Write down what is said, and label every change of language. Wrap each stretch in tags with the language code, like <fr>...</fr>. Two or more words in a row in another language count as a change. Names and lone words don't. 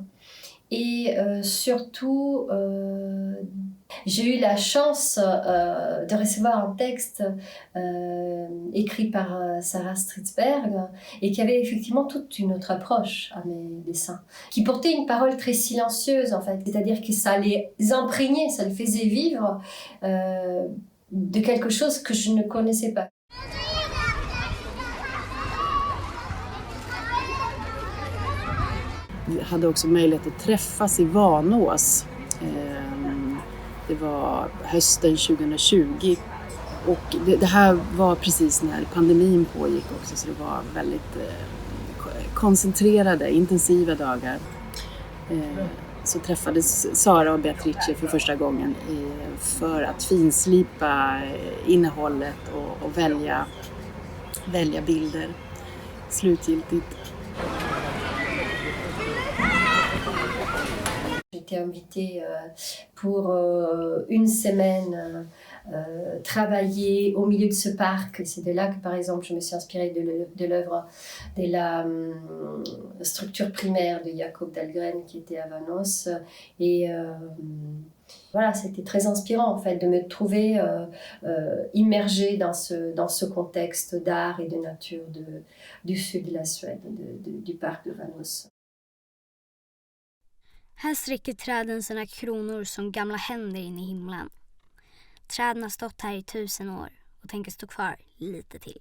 <fr>Et surtout, j'ai eu la chance de recevoir un texte écrit par Sara Stridsberg et qui avait effectivement toute une autre approche à mes dessins, qui portait une parole très silencieuse en fait, c'est-à-dire que ça les imprégnait, ça les faisait vivre de quelque chose que je ne connaissais pas.</fr> <sv>Vi hade också möjlighet att träffas i Vanås. Det var hösten 2020 Och det här var precis när pandemin pågick också, så det var väldigt koncentrerade, intensiva dagar. Så träffades Sara och Beatrice för första gången för att finslipa innehållet och välja bilder slutgiltigt.</sv> <fr>J'étais invitée pour une semaine travailler au milieu de ce parc. C'est de là que, par exemple, je me suis inspirée de l'œuvre de la structure primaire de Jacob Dahlgren qui était à Vanos. Et voilà, c'était très inspirant en fait de me trouver immergée dans ce contexte d'art et de nature du sud de la Suède, du parc de Vanos.</fr> <sv>Här sträcker träden sina kronor som gamla händer in i himlen. Träden har stått här i 1000 år och tänker stå kvar lite till.</sv>